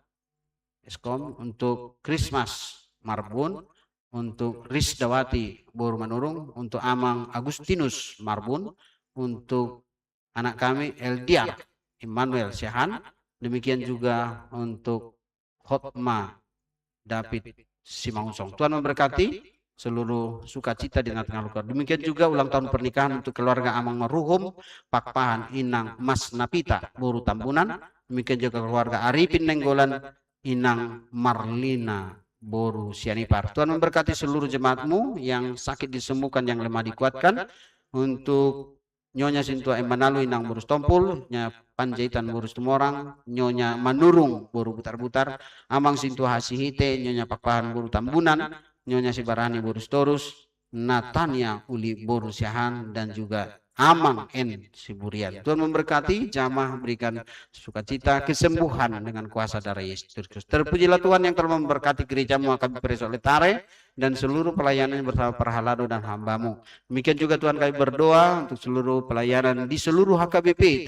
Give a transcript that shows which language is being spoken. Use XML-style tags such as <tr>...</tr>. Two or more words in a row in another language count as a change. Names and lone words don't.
<id>Eskom, untuk Christmas Marbun, untuk Risdawati Boru Manurung, untuk Amang Agustinus Marbun, untuk anak kami Eldiar Immanuel Syahan, demikian juga untuk Hotma David Simangunsong. Tuhan memberkati seluruh sukacita di tengah-tengah keluarga. Demikian juga ulang tahun pernikahan untuk keluarga Amang Maruhum Pakpahan Inang Mas Napita Boru Tambunan. Demikian juga keluarga Arifin Nenggolan Inang Marlina Boru Sianipar. Tuhan memberkati seluruh jemaatmu yang sakit disembuhkan, yang lemah dikuatkan. Untuk Nyonya Sintua Embanalu Inang Boru Stompul, Nyonya Panjaitan Boru Tumorang, Nyonya Manurung Boru Butar-Butar, Amang Sintua Hasihite, Nyonya Pakpahan Boru Tambunan, Nyonya Sibarani Boru Storus, Natania Uli Boru Syahan, dan juga Amang N Siburian. Tuhan memberkati, jamaah berikan sukacita, kesembuhan dengan kuasa darah Yesus Kristus. Terpujilah Tuhan yang telah memberkati gerejamu HKBP Resort Letare dan seluruh pelayanannya bersama para halado dan hambamu. Demikian juga Tuhan kami berdoa untuk seluruh pelayanan di seluruh HKBP.</id>